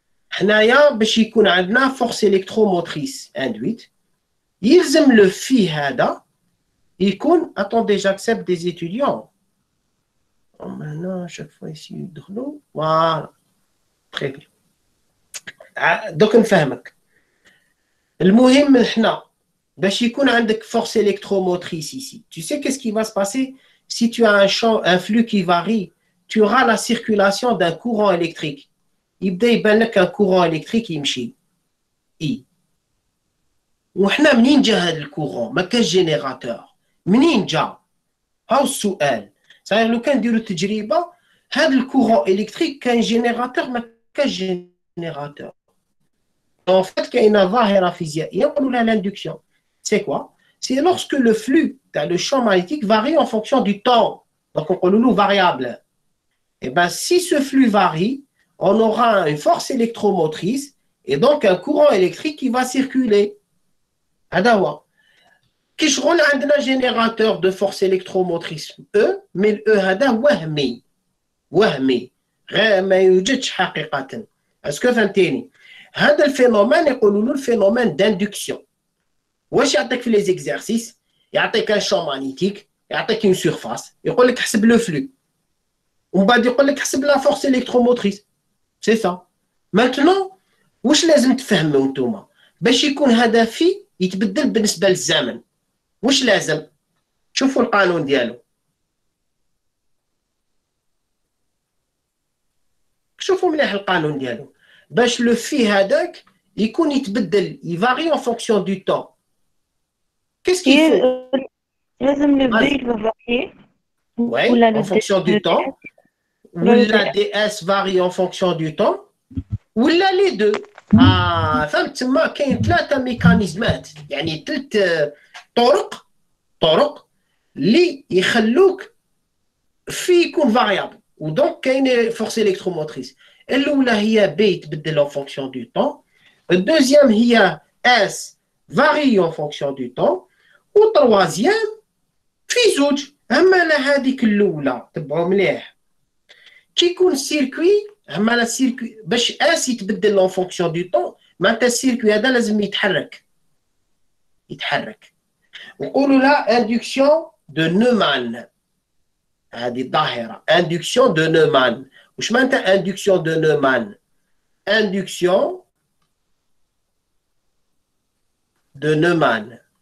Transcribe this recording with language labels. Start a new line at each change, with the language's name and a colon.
Arabic: حنايا باش يكون عندنا فورس الكتروموتريس اندويت يلزم لو في هذا يكون
French: attendez j'accepte des étudiants. maintenant chaque fois ici
Arabic: يدخلوا
French: voilà très bien.
Arabic: دوك نفهمك. المهم حنا باش يكون عندك
French: force électromotrice ici. Tu sais qu'est-ce qui va se passer si tu as un flux qui varie, tu auras la circulation d'un courant électrique.
Arabic: يبدا يبان لك
French: un courant électrique
Arabic: يمشي. I. وحنا منين جا هذا الكورون؟ ما كاش جينيراتور. منين جا؟ هاو السؤال. صحيح لو كان نديرو تجربة هذا الكورون إلكتريك كان جينيراتور ما كاش جينيراتور.
French: En fait, il y a une
Arabic: ظاهرة فيزيائية نقولوا لها
French: l'induction. C'est quoi? C'est lorsque le flux, le champ magnétique varie en fonction du temps. Donc on parle de variable. Et bien si ce flux varie, on aura une force électromotrice et donc un courant électrique qui va circuler.
Arabic: هذا هو. كي شغل عندنا
French: générateur de force électromotrice E, mais le E
Arabic: هذا وهمي. وهمي. غير ما يوجدش حقيقة.
French: Est-ce que
Arabic: فهمتيني؟ هذا الفينومين يقولوا له الفينومين d'ainduction. واش يعطيك في لي زيكزارسيس؟ يعطيك ان شون مانيتيك، يعطيك اون سيرفاس، يقول لك حسب لو فلو. ومن بعد يقول لك حسب لا فورس الكتروموتريس. سي سا. مانتنون واش لازم تفهموا نتوما؟ باش يكون هذا في يتبدل بالنسبة للزمن. واش لازم؟ شوفوا القانون ديالو. شوفوا مليح القانون ديالو. باش لو في هذاك يكون يتبدل يفاري
French: en fonction du temps. Qu'est-ce qu'il faut?
Arabic: لازم لو في يفاري.
French: Oui, en fonction du temps.
Arabic: ولا
French: DS varie en fonction du temps. ولا les deux.
Arabic: فهمت تما كاين ثلاثة ميكانيزمات يعني ثلاث طرق اللي يخلوك في يكون فاريابل ودونك كاين فورس الكتروموتريس. الأولى هي B يتبدل
French: en fonction du temps.
Arabic: الدوزيام هي S varie en fonction du temps. والتروازيام في زوج. أما لا هذيك الأولى تبعوا مليح. كي يكون السيركوي أما لا السيركوي باش S يتبدل
French: en fonction du temps
Arabic: معناتها السيركوي هذا لازم يتحرك. نقولوا لها induction de Neumann. هذه الظاهرة induction de Neumann. وش معناتها induction de Neumann؟ induction de Neumann.